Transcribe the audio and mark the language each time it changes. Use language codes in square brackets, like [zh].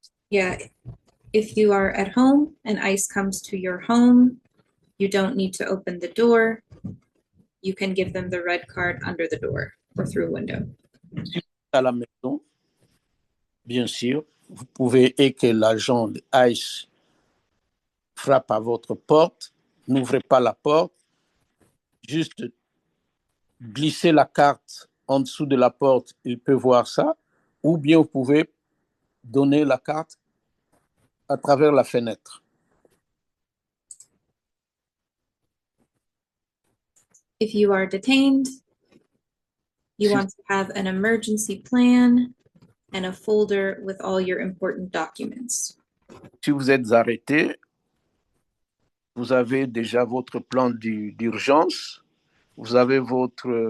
[en] Yeah, if you are at home and ICE comes to your home, you don't need to open the door. You can give them the red card under the door or through a window. [fr] Si vous êtes à la maison, bien sûr, vous pouvez, et que l'agent de ICE frappe à votre porte, n'ouvrez pas la porte, juste glissez la carte en dessous de la porte, il peut voir ça, ou bien vous pouvez donner la carte à travers la fenêtre. [en] If you are detained, you want to have an emergency plan and a folder with all your important documents. [fr] Si vous êtes arrêté, vous avez déjà votre plan d'urgence, vous avez votre